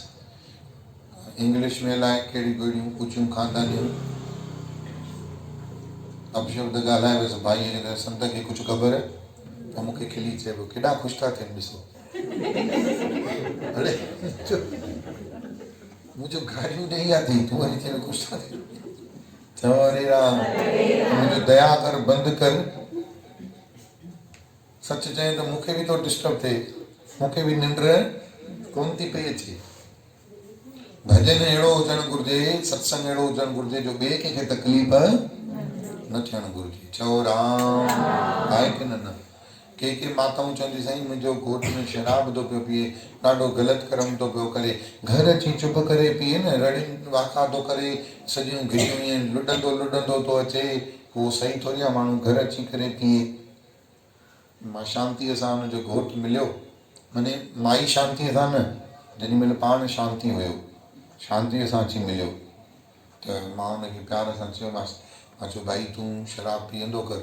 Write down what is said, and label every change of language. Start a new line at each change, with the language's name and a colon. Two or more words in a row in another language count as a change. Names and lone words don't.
Sindhi: इंग्लिश में अलाए कहिड़ी कहिड़ियूं ऊचियूं खानदानियूं अपशब्द ॻाल्हाए वियसि। भाई खे संत खे कुझु ख़बर, पोइ मूंखे खिली चए पियो, केॾा ख़ुशि था थियनि ॾिसो। अड़े मुंहिंजो गाॾियूं ॾेई आहे थी, तूं वरी चए ख़ुशि था थिए। चओ हरे राम। मुंहिंजो दया कर, बंदि कर। सच चए त मूंखे बि थो डिस्टर्ब थिए, मूंखे बि निंड कोन थी पई अचे। भॼन अहिड़ो हुजणु घुरिजे, सत्संग अहिड़ो हुजणु घुरिजे जो ॿिए कंहिंखे तकलीफ़ न थियणु घुरिजे। चओ राम। आहे की न? के माताऊं चवंदी साईं मुंहिंजो घोटु में शराब थो पियो पीए, ॾाढो ग़लति कर्म थो पियो करे, घर अची चुप करे पीए न, रड़ियुनि वाका थो करे, सॼियूं घिटियूं ईअं लुॾंदो थो अचे, उहो सही थोरी आहे माण्हू घर अची करे पीए। मां शांतीअ सां हुनजो घोटु मिलियो, माने माई शांतीअ सां न, जेॾी महिल पाण शांती हुयो, शांतीअ सां अची मिलियो त मां हुनखे प्यार सां चयोमांसि, मां चयो भाई तूं शराब पीअंदो कर।